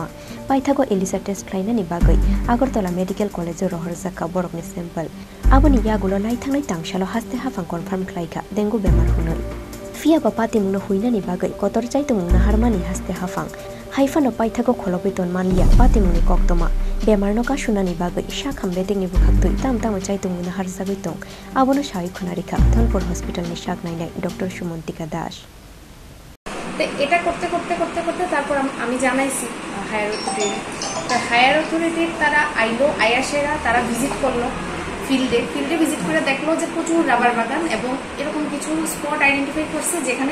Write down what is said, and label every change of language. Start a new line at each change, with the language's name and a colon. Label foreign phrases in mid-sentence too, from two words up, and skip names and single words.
Kok Borok: पाइथागो एलिसा टेस्ट खालायनानि बागै आगरतला मेडिकेल कलेज रहरजाका बरकनि सेम्पल आबोनि यागुलो लाइथांनाय तांसालो हास्ते हाफां कनफार्म खालायखा डेंगु बेमार हुनै फियाबा पाति मुंनो हुइनानि बागै कतर जायतो मुंनो हारमानि हास्ते हाफां हाइफानो पाइथागो खलबैतन मानलिया पाति मुंनि कक्तमा बेमारनो कासुनानि बागै शाखाम बेटेंनि बुखाक्तुई ताम जायतो मुंनो हारजागै दं आबोनो साहाय खुनारिखा धनपुर हस्पिटालनि शाक नायनाय डॉक्टर सुमंतिका दास
Bangla: এটা করতে করতে করতে করতে তারপর আমি জানাইছি
English: higher authority
Bangla: তারা আইলো আয়াসেরা তারা ভিজিট করলো ফিল্ডে ভিজিট করে দেখলো যে প্রচুর রাবার বাগান এবং এরকম কিছু
English: spot identify
Bangla: করছে যেখানে